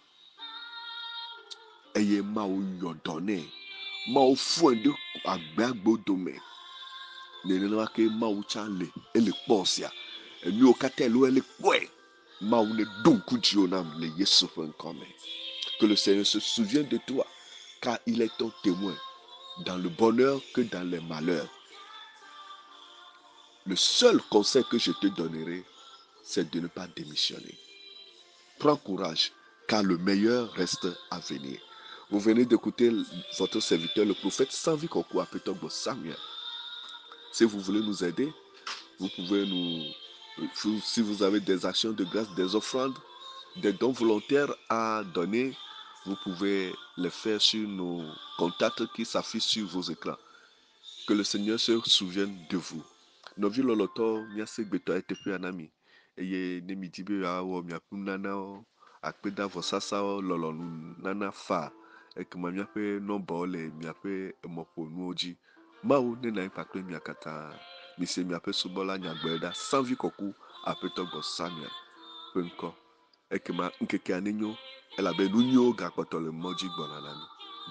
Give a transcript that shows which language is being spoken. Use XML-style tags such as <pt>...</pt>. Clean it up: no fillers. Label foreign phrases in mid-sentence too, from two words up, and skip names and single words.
<ee>eye mawu yɔ dɔ nɛ mawu fɔe ɖe agbea gbo dome nenema ke mawu tsã le ele kpɔ sia enuwo katã ele ele kpɔe mawu ne do ŋku dzi wo nam le yesu ƒe ŋkɔ me</ee> <fr>que le Seigneur se souvienne de toi car il est ton témoin dans le bonheur que dans les malheurs. Le seul conseil que je te donnerai, c'est de ne pas démissionner. Prends courage, car le meilleur reste à venir. Vous venez d'écouter votre serviteur, le prophète Sanvi Koko Apetogbo Samuel. Si vous voulez nous aider, vous pouvez si vous avez des actions de grâce, des offrandes, des dons volontaires à donner, vous pouvez les faire sur nos contacts qui s'affichent sur vos écrans. Que le Seigneur se souvienne de vous.</fr> <ee>Novi loloto miase gbeto eteƒe anami eye ne mi di be awɔ miaƒe nunanawo akpeda vɔsasawo lɔlɔnu nana fa ekema miaƒe nɔmbawo le miaƒe emɔƒonuwo dzi mawu ne na kpakple mia katã mise miaƒe subɔla nyagblɔɖa Sanvi Kɔku Aƒetɔgbɔ Samuel ƒe ŋkɔ ekema ŋkekea nenyo elabe nu nyuiwo gakpɔtɔ le mɔ dzi gbɔna na mi.</ee>